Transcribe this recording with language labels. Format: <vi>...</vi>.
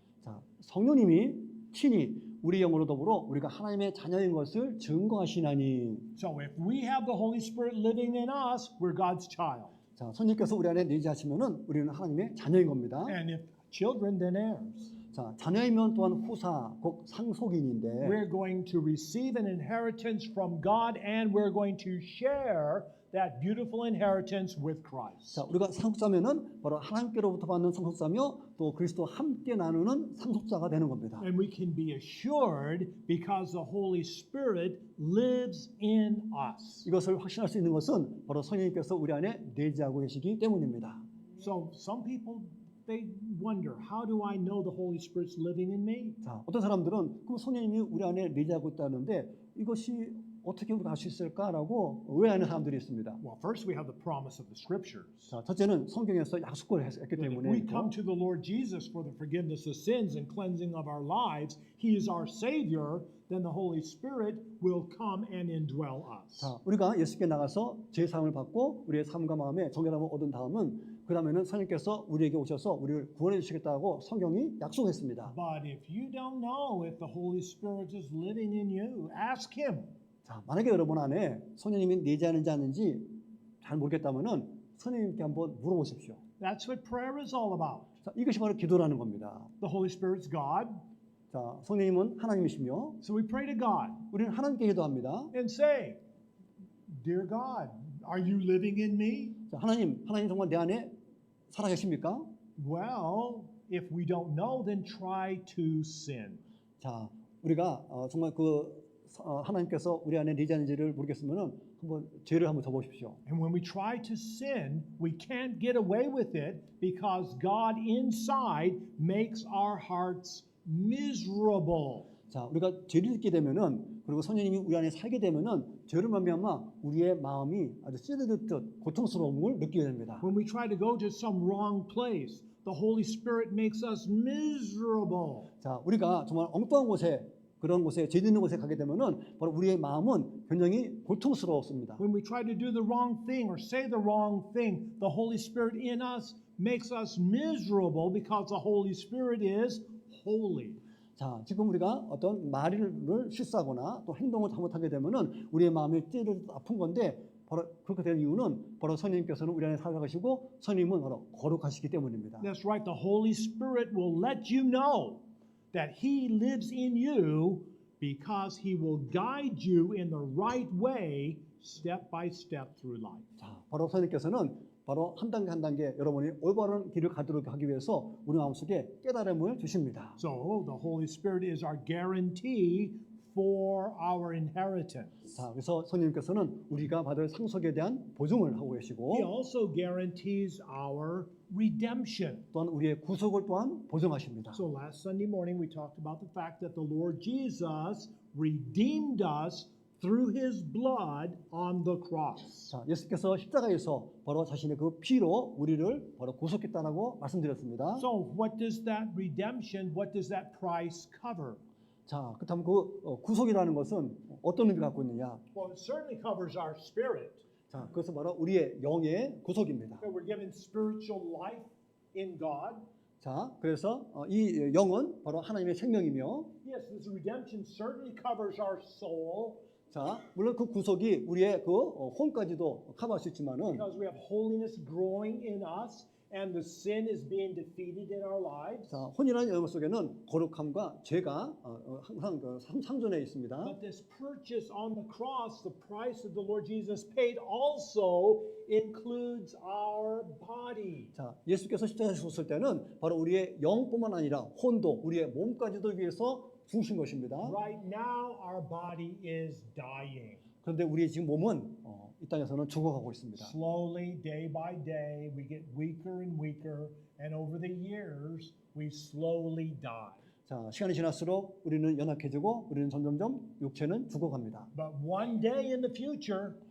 <ko>자, 성령님이 친히 우리 영으로 더불어 우리가 하나님의 자녀인 것을 증거하시나니.</ko> <en>So if we have the Holy Spirit living in us, we're God's child.</en> <ko>자, 성령께서 우리 안에 내재하시면은 우리는 하나님의 자녀인 겁니다.</ko> <en>And if children, then heirs.</en> <ko>자, 자녀이면 또한 후사, 곧 상속인인데.</ko> <en>We're going to receive an inheritance from God and we're going to share that beautiful inheritance with Christ.</en> <ko>자, 우리가 상속자면은 바로 하나님께로부터 받는 상속자며 또 그리스도와 함께 나누는 상속자가 되는 겁니다.</ko> <en>And we can be assured because the Holy Spirit lives in us.</en> <ko>이것을 확신할 수 있는 것은 바로 성령님께서 우리 안에 내재하고 계시기 때문입니다.</ko> <en>So some people they wonder, how do I know the Holy Spirit's living in me?</en> <ko>자, 어떤 사람들은 그럼 성령님이 우리 안에 내재하고 있다는데 이것이 어떻게 우리가 알 수 있을까라고 오해하는 사람들이 있습니다.</ko> <en>Well, first we have the promise of the scriptures.</en> <ko>자, 첫째는 성경에서 약속을 했기</ko> <en>That if</en> <ko>때문에</ko> <en>we come to the Lord Jesus for the forgiveness of sins and cleansing of our lives, He is our Savior, then the Holy Spirit will come and indwell us.</en> <ko>자, 우리가 예수께 나가서 제 사함을 받고 우리의 삶과 마음에 정결함을 얻은 다음은 그 다음에는 성령께서 우리에게 오셔서 우리를 구원해 주시겠다고 성경이 약속했습니다.</ko> <en>But if you don't know if the Holy Spirit is living in you, ask Him.</en> <ko>자, 만약에 여러분 안에 성령님이 내재하는지 않는지 잘 모르겠다면은 성령님께 한번 물어보십시오.</ko> <en>That's what prayer is all about.</en> <ko>자, 이것이 바로 기도라는 겁니다.</ko> <en>The Holy Spirit's God.</en> <ko>자, 성령님은 하나님이시며</ko> <en>So we pray to God</en> <ko>우리는 하나님께 기도합니다.</ko> <en>and say, Dear God, are you living in me?</en> <ko>자, 하나님 정말 내 안에 살아계십니까?</ko> <en>Well, if we don't know, then try to sin.</en> <ko>자, 우리가 정말 하나님께서 우리 안에 내재하는지를 모르겠으면은 한번 죄를 한번 져보십시오.</ko> <en>And when we try to sin, we can't get away with it because God inside makes our hearts miserable.</en> <ko>자, 우리가 죄를 짓게 되면은 그리고 성령님이 우리 안에 살게 되면은 죄를 말미암아 우리의 마음이 아주 찌르듯 고통스러움을 느끼게 됩니다.</ko> <en>When we try to go to some wrong place, the Holy Spirit makes us miserable.</en> <ko>자, 우리가 정말 엉뚱한 곳에 그런 곳에 죄 짓는 곳에 가게 되면은 바로 우리의 마음은 굉장히 고통스러웠습니다.</ko> <en>When we try to do the wrong thing or say the wrong thing, the Holy Spirit in us makes us miserable because the Holy Spirit is holy.</en> <ko>자, 지금 우리가 어떤 말을 실수하거나 또 행동을 잘못하게 되면은 우리의 마음이 찌르듯 아픈 건데 바로 그렇게 된 이유는 바로 성령님께서는 우리 안에 살아가시고 성령님은 바로 거룩하시기 때문입니다.</ko> <en>That's right. The Holy Spirit will let you know that He lives in you because He will guide you in the right way step by step through life.</en> <ko>자, 바로 성령님께서는 바로 한 단계 한 단계 여러분이 올바른 길을 가도록 하기 위해서 우리 마음속에 깨달음을 주십니다.</ko> <en>So the Holy Spirit is our guarantee for our inheritance.</en> <ko>자, 그래서 성령님께서는 우리가 받을 상속에 대한 보증을 하고 계시고</ko> <en>He also guarantees our redemption.</en> <ko>또한 우리의 구속을 또한 보증하십니다.</ko> <en>So last Sunday morning we talked about the fact that the Lord Jesus redeemed us through His blood on the cross.</en> <ko>자, 예수께서 십자가에서 바로 자신의 그 피로 우리를 바로 구속했다라고 말씀드렸습니다.</ko> <en>So what does that redemption, what does that price cover?</en> <ko>자, 그렇다면 그 구속이라는 것은 어떤 의미를 갖고 있느냐?</ko> <en>Well, it certainly covers our spirit,</en> <ko>자, 그것은 바로 우리의 영의 구속입니다.</ko> <en>that we're given spiritual life in God.</en> <ko>자, 그래서 이 영은 바로 하나님의 생명이며,</ko> <en>Yes, this redemption certainly covers our soul</en> <ko>자, 물론 그 구속이 우리의 그 혼까지도 커버할 수 있지만은,</ko> <en>because we have holiness growing in us and the sin is being defeated in our lives.</en> <ko>자, 혼이라는 영역 속에는 거룩함과 죄가 항상 상존해 있습니다.</ko> <en>But this purchase on the cross, the price that the Lord Jesus paid, also includes our body.</en> <ko>자, 예수께서 십자가에 죽었을 때는 바로 우리의 영뿐만 아니라 혼도, 우리의 몸까지도 위해서 죽으신 것입니다.</ko> <en>Right now, our body is dying.</en> <ko>그런데 우리의 지금 몸은 이 땅에서는 죽어가고 있습니다.</ko> <en>Slowly, day by day, we get weaker and weaker, and over the years, we slowly die.</en> <ko>자, 시간이 지날수록 우리는 연약해지고 우리는 점점점 육체는 죽어갑니다.</ko> <en>But one day in the future,</en>